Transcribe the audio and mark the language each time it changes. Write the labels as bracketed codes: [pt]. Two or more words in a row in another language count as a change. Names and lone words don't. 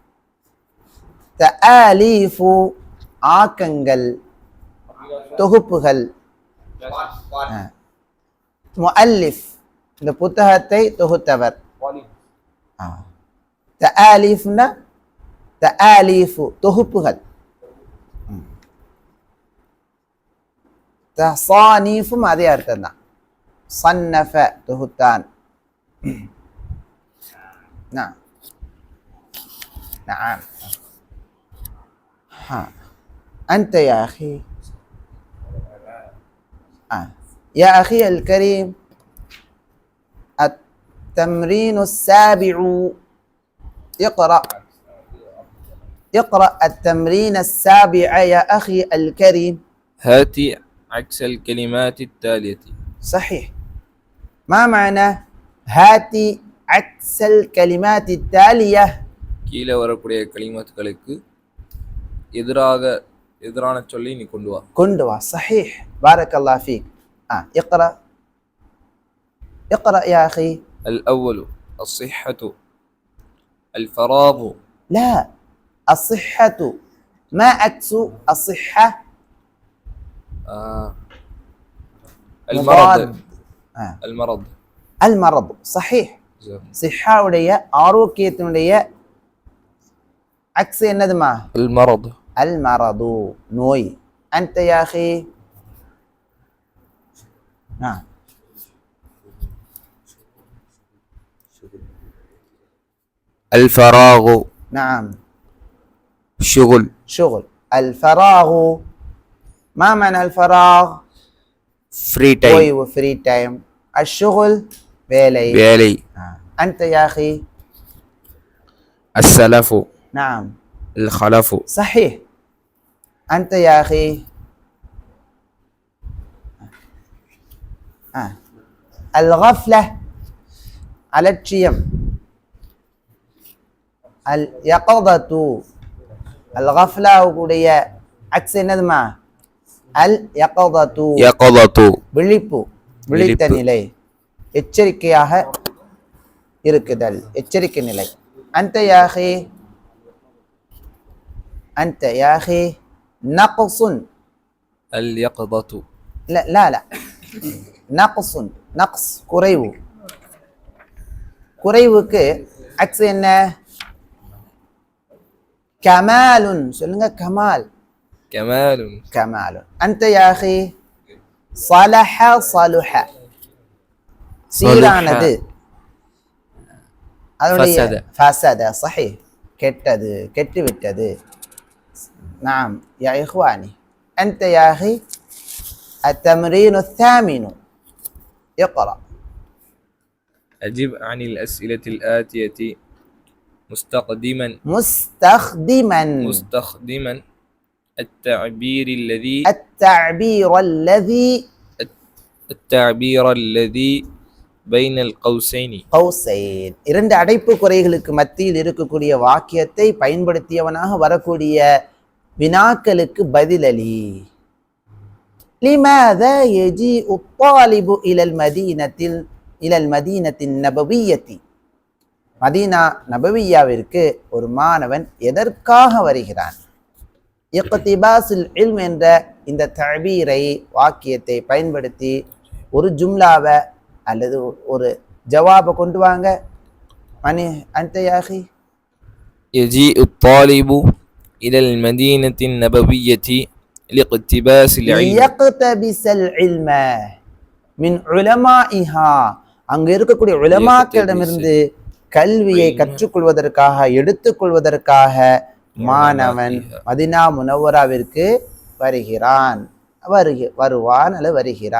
[ta] தஆலீஃபு ஆக்கங்கள் தொகுப்புகள் முஅல்லிஃப் இந்த புத்தகத்தை தொகுத்தவர் தஆலீஃப்னா தஆலீஃபு தொகுப்புகள் தஸானீஃபும் அதே அர்த்தம் தான் صنف தொகுத்தான் [ar] نعم نعم أنت يا أخي يا أخي الكريم التمرين السابع اقرأ التمرين السابع يا أخي الكريم هات عكس الكلمات التالية صحيح ما معنى هات عكس الكلمات التالية [ta] கீழே வரக்கூடிய கலிமத்துகளுக்கு எதிரான சொல்லி நீ கொண்டு வா [ar] صحيح بارك الله فيك اقرأ يا أخي الأول الصحة الفراغ لا الصحة ما عكس الصحة المرض المرض المرض صحيح صحة [ta] உடைய ஆரோக்கியத்தினுடைய [ar] عكس என்னதுமா المرض المرض நோய் أنت يا أخي نعم الفراغ نعم شغل الفراغ ما معنى الفراغ [en] free time [ar] ஓய்வு [en] free time [ar] الشغل வேலை أنت يا أخي السلف نعم الخلف صحيح أنت يا أخي الغفلة அலட்சியம் اليقظة الغفلة [ta] உடைய அக்ஸ் என்னதுமா [ar] يقظة [ta] விழித்த நிலை எச்சரிக்கையாக இருக்குதல் எச்சரிக்கை நிலை [ar] أنت يا أخي نقص اليقظة لا نقص [ta] குறைவுக்கு அக்ஸ் என்ன கமாலுன் சொல்லுங்க [ar] கமால் أنت يا أخي صلح [ta] சீரானது அதனுடைய [ar] فسد صحيح கெட்டுவிட்டது نعم يا إخواني أنت يا أخي التمرين الثامن اقرأ أجب عن الأسئلة الآتية مستخدما التعبير الذي بين القوسين [ta] இரண்டு அடைப்பு குறைகளுக்கு மத்தியில் இருக்கக்கூடிய வாக்கியத்தை பயன்படுத்தியவனாக வரக்கூடிய வினாக்களுக்கு பதிலளி [ar] لماذا يجيء الطالب إلى المدينة النبوية [ta] மதீனா நபவியாவிற்கு ஒரு மாணவன் எதற்காக வருகிறான் [ar] اقتباس العلم [ta] என்ற இந்த தஅபீரை வாக்கியத்தை பயன்படுத்தி ஒரு ஜும்லாவை அல்லது ஒரு ஜவாபை கொண்டு வாங்க. [ar] மணி أنت يا أخي. يجيء الطالب إلى المدينة النبوية لاقتباس العلم ليقتبس العلم من علمائها [ta] அங்க இருக்கக்கூடிய உலமாக்களிடமிருந்து கல்வியை கற்றுக்கொள்வதற்காக எடுத்துக்கொள்வதற்காக மாணவன் மதீனா முனவ்வராவிற்கு வருகிறான் வருவான் அல்லது வருகிறான்.